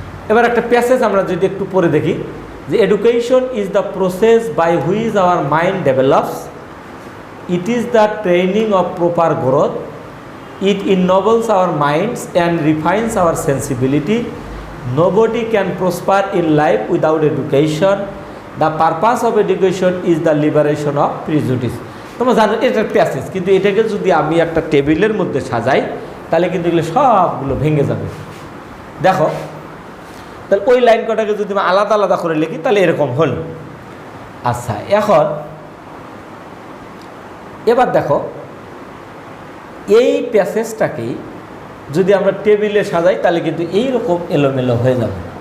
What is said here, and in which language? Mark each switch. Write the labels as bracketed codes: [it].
[bn] এবার একটা প্যাসেজ আমরা যদি একটু পড়ে দেখি, যে [en] Education is the process by which our mind develops, it is the training of proper growth, it ennobles our minds and refines our sensibility. Nobody can prosper in life without education. The purpose of education is the liberation of prejudice. [bn] তোমরা জানো এটা passage, কিন্তু এটাকে যদি আমি একটা টেবিলের মধ্যে সাজাই তাহলে কিন্তু এগুলো সবগুলো ভেঙে যাবে। দেখো তাহলে ওই লাইন কটাকে যদি আমি আলাদা আলাদা করে লিখি তাহলে এরকম হল। আচ্ছা, এবার দেখো এই প্যাসেজটাকেই যদি আমরা টেবিলে সাজাই তাহলে কিন্তু এইরকম এলোমেলো হয়ে যাবে।